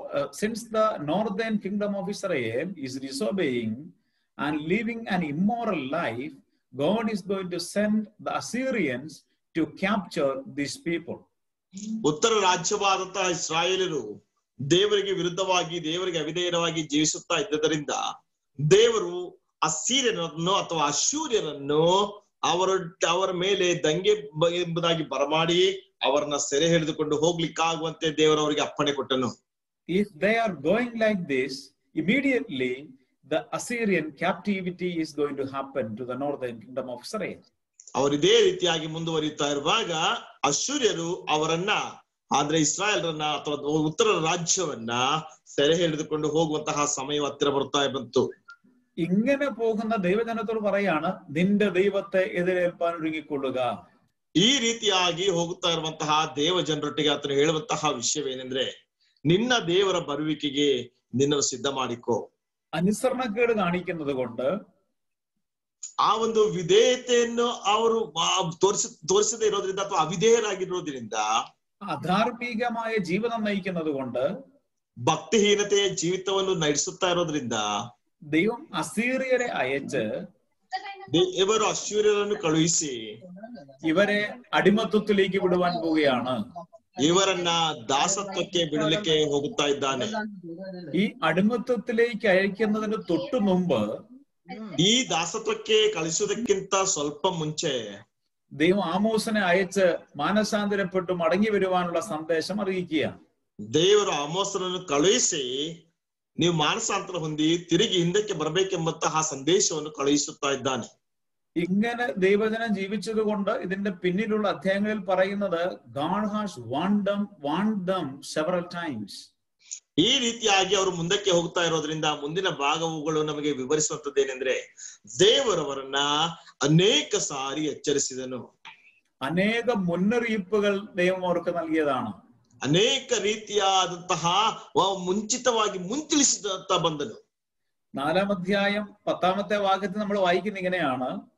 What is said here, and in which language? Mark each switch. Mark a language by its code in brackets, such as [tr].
[en] Since the northern kingdom of Israel is disobeying and living an immoral life, God is going to send the Assyrians to capture these people. [kn] ಉತ್ತರ ರಾಜ್ಯವಾದಂತಹ ಇಸ್ರಾಯೇಲರು ದೇವರಿಗೆ ವಿರುದ್ಧವಾಗಿ, ದೇವರಿಗೆ ಅವಿಧೇಯರಾಗಿ ಜೀವಿಸುತ್ತಾ ಇದ್ದರಿಂದ ದೇವರು ಅಸ್ಸೀರಿಯರನ್ನು ಅಥವಾ ಅಶ್ಶೂರ್ಯರನ್ನು ಅವರ ಮೇಲೆ ದಂಗೆ ಎಂಬುದಾಗಿ ಬರಮಾಡಿ ಅವರನ್ನ ಸೆರೆ ಹಿಡಿದುಕೊಂಡು ಹೋಗ್ಲಿಕ್ಕಾಗುವಂತೆ ದೇವರು ಅವರಿಗೆ ಅಪ್ಪಣೆ ಕೊಟ್ಟನು. [en] If they are going like this, immediately the Assyrian captivity is going to happen to the northern kingdom of Israel. [kn] ಅವರು ಇದೇ ರೀತಿಯಾಗಿ ಮುಂದುವರಿಯುತ್ತಾ ಇರುವಾಗ ಅಶ್ಶೂರ್ಯರು ಅವರನ್ನ ಆದ್ರೆ ಇಸ್ರಾಯೇಲರನ್ನ ಅಥವಾ ಉತ್ತರ ರಾಜ್ಯವನ್ನ ಸೆರೆ ಹಿಡಿದುಕೊಂಡು ಹೋಗುವಂತಹ ಸಮಯ ಹತ್ತಿರ ಬರ್ತಾ ಬಂತು. [ml] ഇങ്ങനെ പോകുന്ന ദൈവജനത്തോട് പറയാണ്, നിന്റെ ദൈവത്തെ എതിരേൽപ്പാൻ ഒരുങ്ങിക്കൊള്ളുക. [kn] ಈ ರೀತಿಯಾಗಿ ಹೋಗುತ್ತಾ ಇರುವಂತಹ ದೇವ ಜನರೊಟ್ಟಿಗೆ ಆತನು ಹೇಳುವಂತಹ ವಿಷಯವೇನೆಂದ್ರೆ, ನಿನ್ನ ದೇವರ ಬರುವಿಕೆಗೆ ನಿನ್ನನ್ನು ಸಿದ್ಧ ಮಾಡಿಕೋ. [ml] അനുസരണക്കേട് കാണിക്കുന്നത് കൊണ്ട്, [kn] ಆ ಒಂದು ವಿಧೇಯತೆಯನ್ನು ಅವರು ತೋರಿಸದೇ ಇರೋದ್ರಿಂದ ಅಥವಾ ಅವಿಧೇಯರಾಗಿರೋದ್ರಿಂದ, [ml] അധാർമികമായ ജീവിതം നയിക്കുന്നത് കൊണ്ട്, [kn] ಭಕ್ತಿಹೀನತೆಯ ಜೀವಿತವನ್ನು ನಡೆಸುತ್ತಾ ಇರೋದ್ರಿಂದ [ml] ദൈവം അസീറിയരെ അയച്ച് [kn] ದೇವರು ಅಶ್ಶೂರ್ಯರನ್ನು ಕಳುಹಿಸಿ [ml] ഇവരെ അടിമത്വത്തിലേക്ക് വിടുവാൻ പോവുകയാണ്. [kn] ಇವರನ್ನ ದಾಸತ್ವಕ್ಕೆ ಬಿಡಲಿಕ್ಕೆ ಹೋಗುತ್ತಾ ಇದ್ದಾನೆ. [ml] ഈ അടിമത്വത്തിലേക്ക് അയക്കുന്നതിന് തൊട്ടു മുമ്പ്, [kn] ಈ ದಾಸತ್ವಕ್ಕೆ ಕಳಿಸುವುದಕ್ಕಿಂತ ಸ್ವಲ್ಪ ಮುಂಚೆ [ml] ദൈവം ആമോസിനെ അയച്ച് മാനസാന്തരപ്പെട്ടു മടങ്ങി വരുവാനുള്ള സന്ദേശം അറിയിക്കുക. [kn] ದೇವರು ಆಮೋಸನನ್ನು ಕಳುಹಿಸಿ ನೀವು ಮಾನಸಾಂತರ ಹೊಂದಿ ತಿರುಗಿ ಹಿಂದಕ್ಕೆ ಬರಬೇಕೆಂಬಂತಹ ಸಂದೇಶವನ್ನು ಕಳುಹಿಸುತ್ತಾ ಇದ್ದಾನೆ. [ml] ഇങ്ങനെ ദൈവജനം ജീവിച്ചത് കൊണ്ട് ഇതിന്റെ പിന്നിലുള്ള അധ്യായങ്ങളിൽ പറയുന്നത്, [en] God has warned them several times. [kn] ಈ ರೀತಿಯಾಗಿ ಅವರು ಮುಂದಕ್ಕೆ ಹೋಗ್ತಾ ಇರೋದ್ರಿಂದ ಮುಂದಿನ ಭಾಗವುಗಳು ನಮಗೆ ವಿವರಿಸುವಂತದ್ದೇನೆಂದ್ರೆ, ದೇವರವರನ್ನ ಅನೇಕ ಸಾರಿ ಎಚ್ಚರಿಸಿದನು. [ml] അനേക മുന്നറിയിപ്പുകൾ ദൈവം അവർക്ക് നൽകിയതാണ്. [kn] ಅನೇಕ ರೀತಿಯಾದಂತಹ ಮುಂಚಿತವಾಗಿ ಮುಂತಿಳಿಸಿದಂತ ಬಂದನು. [ml] 4-ാം അധ്യായം 10-ാമത്തെ വാക്യത്തിൽ നമ്മൾ വായിക്കുന്ന ഇങ്ങനെയാണ്.